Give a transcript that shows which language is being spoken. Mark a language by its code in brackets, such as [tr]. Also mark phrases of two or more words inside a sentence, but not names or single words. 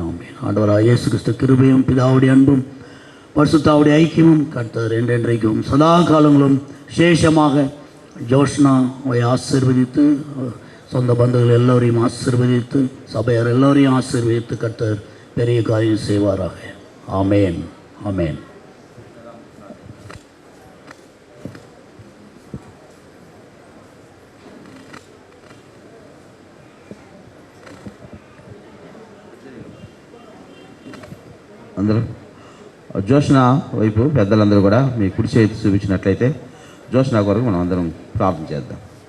[ta] ஆண்டவராக இயேசு கிறிஸ்து கிருபையும், பிதாவுடைய அன்பும், பரிசுத்தாவுடைய ஐக்கியமும் கர்த்தர் என்றென்றைக்கும் சதா காலங்களும் விசேஷமாக ஜோஷ்னாவை ஆசீர்வதித்து, சொந்த பந்துகள் எல்லோரையும் ஆசீர்வதித்து, சபையார் எல்லோரையும் ஆசீர்வதித்து கர்த்தர் பெரிய காரியம் செய்வாராக. ஆமேன். [te] అందరూ జోష్నా వైపు పెద్దలందరూ కూడా మీ కుడి చేతి చూపించినట్లయితే జోష్నా కొరకు మనం అందరం ప్రార్థన చేద్దాం.